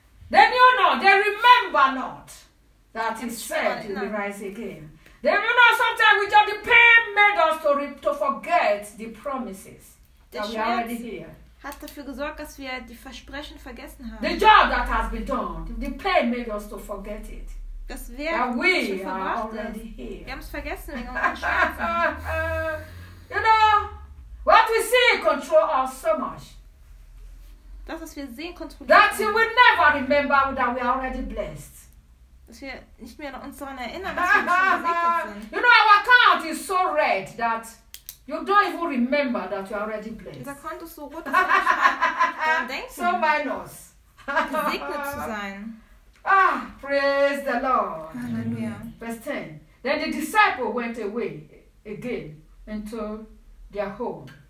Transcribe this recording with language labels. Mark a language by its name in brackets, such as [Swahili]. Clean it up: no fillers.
[English] They knew not, they remember not that he said he will rise again. They knew not, sometimes we just, the pain made us to forget the promises that we already hear. [German] Hat dafür gesorgt, dass wir die Versprechen vergessen haben. [English] The job that has been done, the pain made us to forget it. [German] Das Werk, [English] that we are already here. [German] Wir haben's vergessen, wegen unseren Schmerzen. [English] You know, what we see control us so much. [German] Das, was wir sehen, kontrolliert. [English] That we never remember that we are already blessed. [German] Dass wir nicht mehr uns daran erinnern, dass wir schon gesegnet sind. [English] You know, our account is so red that you don't even remember that you are already blessed. [German] Da kannst du so gut daran denken. [English] So minus. [German] Gesegnet zu sein. [English] Ah, praise the Lord. Hallelujah. Verse 10. Then the disciple went away again into their home.